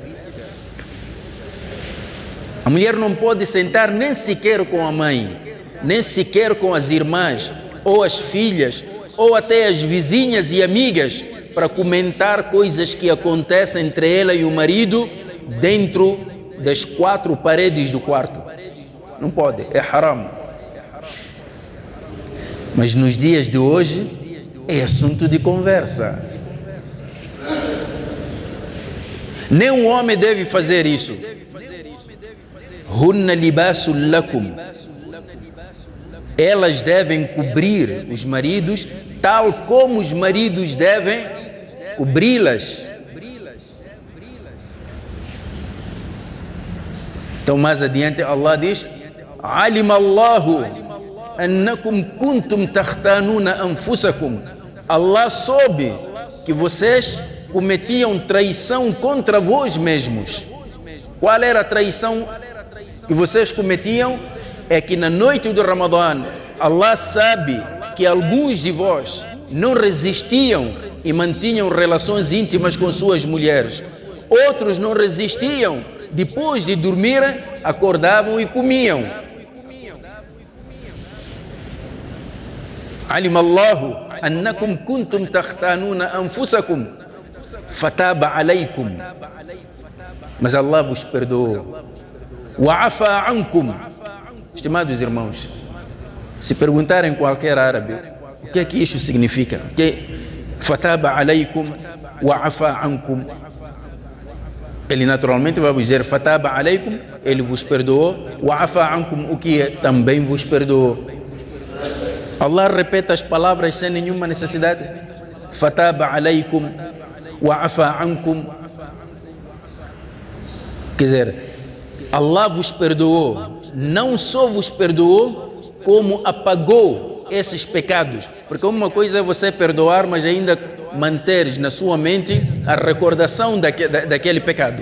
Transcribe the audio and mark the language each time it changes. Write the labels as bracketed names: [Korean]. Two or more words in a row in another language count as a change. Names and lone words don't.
[Portuguese] A mulher não pode sentar nem sequer com a mãe, nem sequer com as irmãs, ou as filhas, ou até as vizinhas e amigas, para comentar coisas que acontecem entre ela e o marido dentro das 4 paredes do quarto. Não pode, é haram. Mas nos dias de hoje é assunto de conversa. Nem um homem deve fazer isso. [Arabic] هن لباس لكم. [Portuguese] Elas devem cobrir os maridos, tal como os maridos devem cobri-las. Então mais adiante Allah diz: [Arabic] علم الله أنكم كنتم تختانون أنفسكم. [Portuguese] Allah soube que vocês cometiam traição contra vós mesmos. Qual era a traição que vocês cometiam? É que na noite do Ramadã, Allah sabe que alguns de vós não resistiam e mantinham relações íntimas com suas mulheres. Outros não resistiam, depois de dormir, acordavam e comiam. [Arabic] علم الله أنكم كنتم تختانون أنفسكم فتاب عليكم. [Portuguese] Mas Allah vos perdoou. [Arabic] وعفا عنكم. [Portuguese] Estimados irmãos, se perguntarem qualquer árabe o que é que isso significa, que [Arabic] فتاب عليكم وعفا عنكم, [Portuguese] ele naturalmente vai vos dizer [Arabic] فتاب عليكم, [Portuguese] ele vos perdoou, [Arabic] وعفا عنكم, [Portuguese] o que é, também vos perdoou. Allah repete as palavras sem nenhuma necessidade. [Arabic] فتاب عليكم وعفا عنكم. [Portuguese] Quer dizer, Allah vos perdoou, não só vos perdoou, como apagou esses pecados. Porque uma coisa é você perdoar, mas ainda manteres na sua mente a recordação daquele pecado.